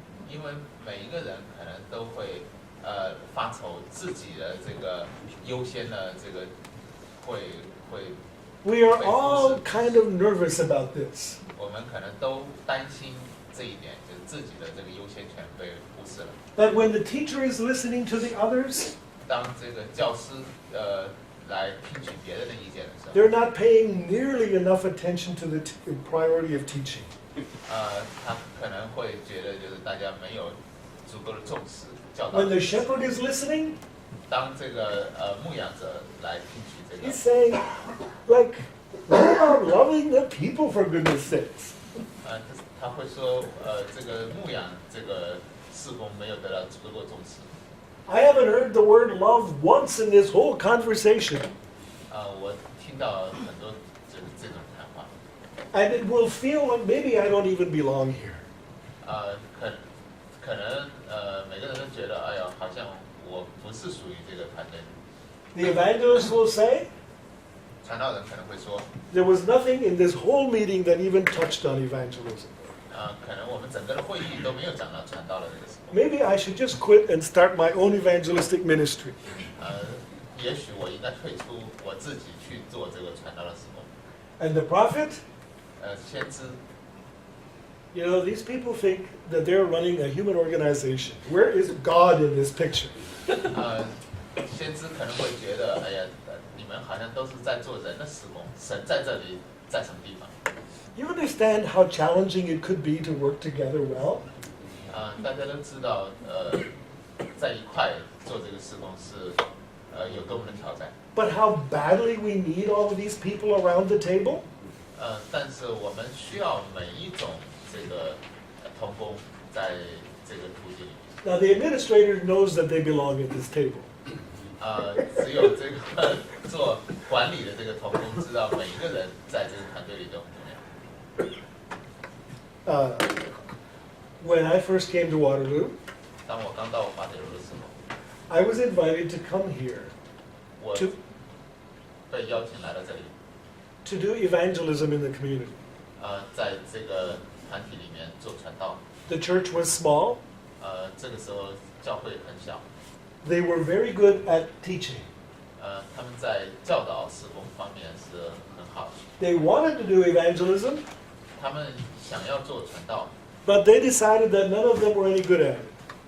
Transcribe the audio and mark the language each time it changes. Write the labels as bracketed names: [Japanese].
[Chinese] 因为每一个人可能都会发愁自己的这个优先的这个会。 [English] We are all kind of nervous about this. [Chinese] 我们可能都担心这一点，就是自己的这个优先权被忽视了。 [English] That when the teacher is listening to the others, [Chinese] 当这个教师来听取别人的意见的时候， [English] they're not paying nearly enough attention to the priority of teaching. [Chinese] 他可能会觉得就是大家没有足够的重视教导。 [English] When the shepherd is listening, [Chinese] 当这个牧养者来听取这 [English] he's saying, like, what about loving the people for goodness sakes? [Chinese] 他会说，这个牧养这个事工没有得到足够重视。 [English] I haven't heard the word love once in this whole conversation. [Chinese] 我听到很多这种谈话。 [English] And it will feel like maybe I don't even belong here. [Chinese] 可能每个人都觉得，哎呀，好像我不是属于这个团队。 [English] The evangelist will say, [Chinese] 传道人可能会说， [English] there was nothing in this whole meeting that even touched on evangelism. [Chinese] 可能我们整个的会议都没有讲到传道的这个事工。 [English] Maybe I should just quit and start my own evangelistic ministry. [Chinese] 也许我应该退出我自己去做这个传道的事工。 [English] And the prophet, [Chinese] 先知， [English] you know, these people think that they're running a human organization. Where is God in this picture? [Chinese] 先知可能会觉得，哎呀，你们好像都是在做人的事工，神在这里，在什么地方？ [English] You understand how challenging it could be to work together well? [Chinese] 大家都知道，在一块做这个事工是有多么的挑战。 [English] But how badly we need all of these people around the table? [Chinese] 但是我们需要每一种这个同工在这个途径里面。 [English] Now the administrator knows that they belong at this table. [Chinese] 只有这个做管理的这个同工知道每一个人在这个团队里都很重要。 [English] When I first came to Waterloo, [Chinese] 当我刚到滑铁卢的时候， [English] I was invited to come here [Chinese] 我 [English] to, [Chinese] 被邀请来到这里， [English] to do evangelism in the community. [Chinese] 在这个团体里面做传道。 [English] The church was small. [Chinese] 这个时候教会很小， [English] They were very good at teaching. [Chinese] 他们在教导事工方面是很好的。 [English] They wanted to do evangelism, [Chinese] 他们想要做传道， [English] but they decided that none of them were any good at it.